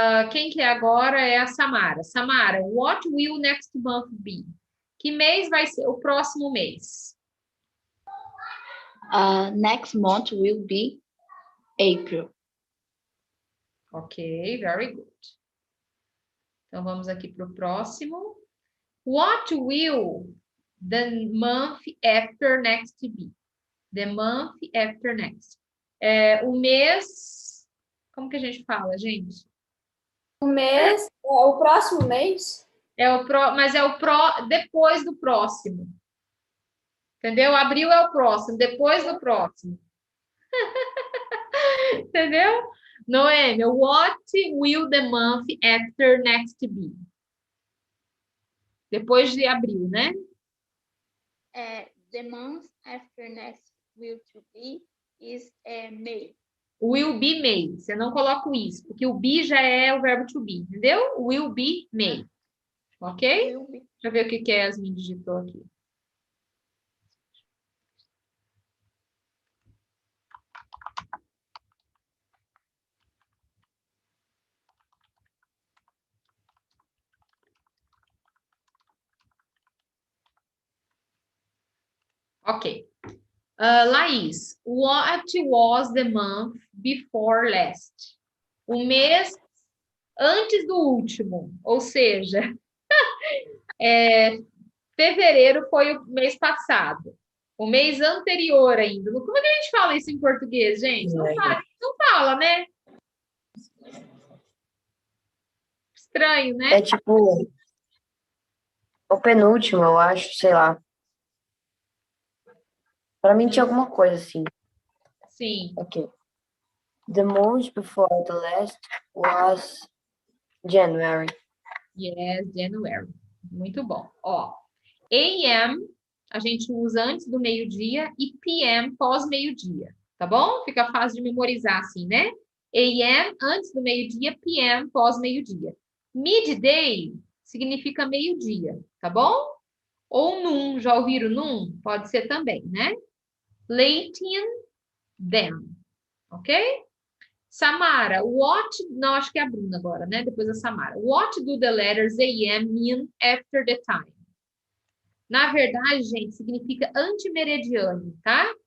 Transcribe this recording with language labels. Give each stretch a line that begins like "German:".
Portuguese: Quem que é agora é a Samara. Samara,
English: what will next month be?
Portuguese: Que mês vai ser o próximo mês?
English: Next month will be April. Ok, very good.
Portuguese: Então, vamos aqui para o próximo.
English: What will the month after next be? The month after next.
Portuguese: O mês... Como que a gente fala, gente? O mês, o próximo mês? Mas é depois do próximo. Entendeu? Abril é o próximo, depois do próximo. Entendeu?
English: Noêmia, what will the month after next be?
Portuguese: Depois de abril, né?
English: The month after next will to be is May. Will be May.
Portuguese: Você não coloca o is, porque o be já é o verbo to be, entendeu?
English: Will be May. Ok? Will be.
Portuguese: Deixa eu ver o que a Yasmin digitou aqui.
English: Ok. Laís, what was the month before last?
Portuguese: O mês antes do último, ou seja, fevereiro foi o mês passado. O mês anterior ainda. Como é que a gente fala isso em português, gente? Não fala, né? Estranho, né? É tipo o penúltimo, eu acho, sei lá. Para mim tinha alguma coisa assim. Sim.
English: Ok. The month before the last was January. Yes, January.
Portuguese: Muito bom. Ó, AM a gente usa antes do meio-dia e PM pós-meio-dia, tá bom? Fica fácil de memorizar assim, né? AM antes do meio-dia, PM pós-meio-dia. Midday significa meio-dia, tá bom? Ou noon, já ouviram noon? Pode ser também, né? Late in, then, ok?
English: Samara, what...
Portuguese: Não, acho que é a Bruna agora, né? Depois a Samara.
English: What do the letters AM mean after the time?
Portuguese: Na verdade, gente, significa anti-meridiano, tá?